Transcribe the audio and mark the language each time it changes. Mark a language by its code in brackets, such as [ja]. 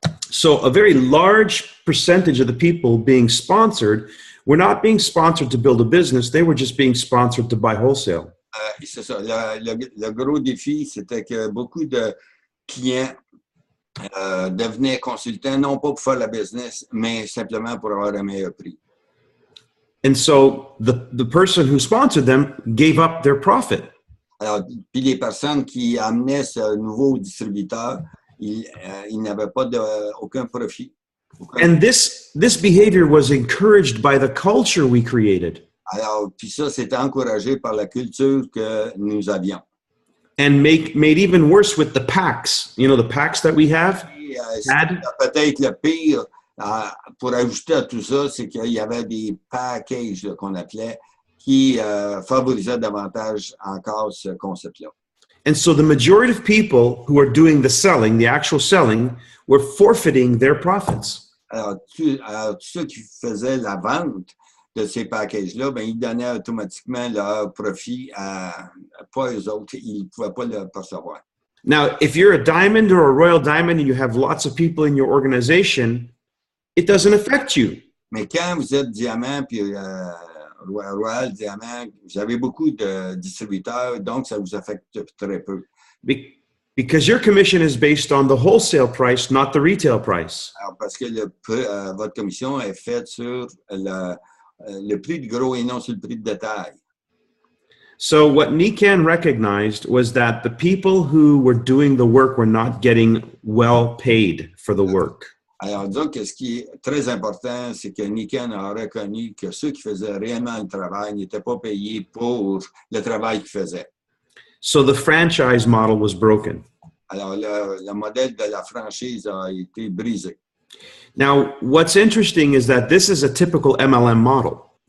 [en] So a very large percentage of the people being sponsored were not being sponsored to build a business, they were just being sponsored to buy wholesale. [fr] C'est ça. Le gros défi, c'était que beaucoup de clients devenaient consultants, non pas pour faire la business, mais simplement pour avoir un meilleur prix. [en] And so the person who sponsored them gave up their profit. [fr] Alors, puis les personnes qui amenaient ce nouveau distributeur, ils n'avaient pas aucun profit. [en] And this behavior was encouraged by the culture we created. [fr] Alors, puis ça, c'était encouragé par la culture que nous avions. [en] And made even worse with the packs. You know, the packs that we have? [fr] Peut-être le pire, pour ajouter à tout ça, c'est qu'il y avait des packages là, qu'on appelait qui favorisaient davantage encore ce concept-là. [en] And so the majority of people who are doing the selling, the actual selling, were forfeiting their profits. [fr] Alors, tous ceux qui faisaient la vente de ces packages-là, ben, ils donnaient automatiquement leur profit pas eux autres. Ils ne pouvaient pas le percevoir. [en] Now, if you're a diamond or a royal diamond and you have lots of people in your organization, it doesn't affect you. [fr] Mais quand vous êtes diamant puis royal diamant, vous avez beaucoup de distributeurs, donc ça vous affecte très peu. [en] Because your commission is based on the wholesale price, not the retail price. [fr] Alors, parce que votre commission est faite sur le prix de gros et non sur le prix de détail. [en] So what Nikan recognized was that the people who were doing the work were not getting well paid for the work. [fr] Alors, donc, ce qui est très important, c'est que Nikan a reconnu que ceux qui faisaient réellement le travail n'étaient pas payés pour le travail qu'ils faisaient. [en] So the franchise model was broken. [fr] Alors, le modèle de la franchise a été brisé. [en] Now, what's interesting is that this is a typical MLM model.